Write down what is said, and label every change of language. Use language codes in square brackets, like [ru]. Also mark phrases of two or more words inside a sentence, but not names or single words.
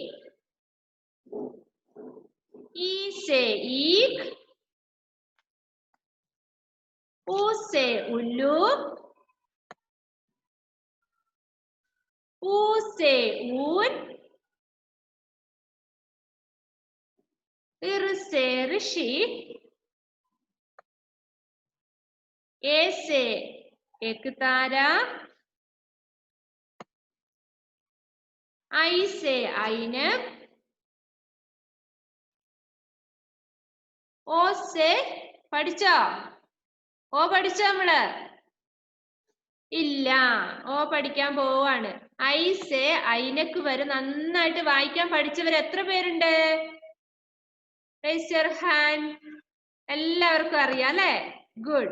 [hi] ई से ईख. ऊ से उल्लू. ऊ से ऊन. ऋ से ऋषि. ए से एक तारा. आई से ऐनक. ओ से പഠിച്ചോ? [ml] ഓ പഠിച്ചോ നമ്മള്? ഇല്ല, ഓ പഠിക്കാൻ പോവാണ്. [hi] ऐ से ऐनक [ml] വരെ നന്നായിട്ട് വായിക്കാൻ പഠിച്ചവർ എത്ര പേരുണ്ട്? [en] Raise your hand. [ml] എല്ലാവർക്കും അറിയാം അല്ലേ? ഗുഡ്.